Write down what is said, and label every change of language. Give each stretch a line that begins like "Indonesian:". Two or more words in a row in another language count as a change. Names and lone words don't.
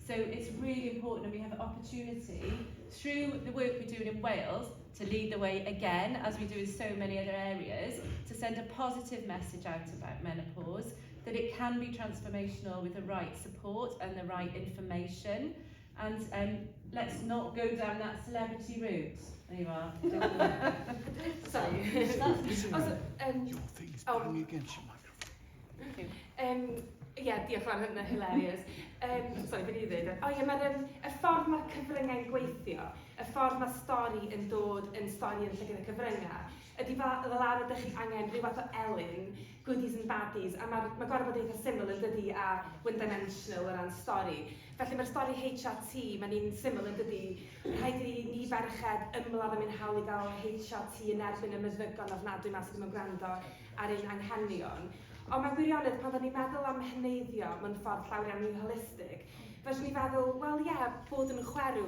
English: So it's really important that we have an opportunity through the work we're doing in Wales to lead the way again, as we do in so many other areas, to send a positive message out about menopause, that it can be transformational with the right support and the right information. And let's not go down that celebrity route. There you are. Sorry. Also, Your thing's banging against your microphone.
Welsh: Ie, diolch fan hynny, hilarious. Sorry, beth i ddweud. O ie, mae'r y ffordd mae cyfryngau'n gweithio, y ffordd mae stori yn dod yn stori yn lle gyda cyfryngau, ydy fel arfer ydych chi angen rhyw fath o elyn,
English: goodies and baddies,
Welsh: a mae gorau bod eitha syml yn dydi a one-dimensional o ran stori. Felly mae'r stori HRT, mae'n un syml yn dydi, rhaid i ni ferched ymladd am ein hawl i gael HRT yn erbyn y meddygon ofnadwy mas sydd yn gwrando ar ein anghenion. Ond mae'n gwirionedd, pan ni'n meddwl am heneiddio mewn ffordd llawer iawn mwy holistig, fyswn ni'n feddwl, wel ie, bod yn chwerw.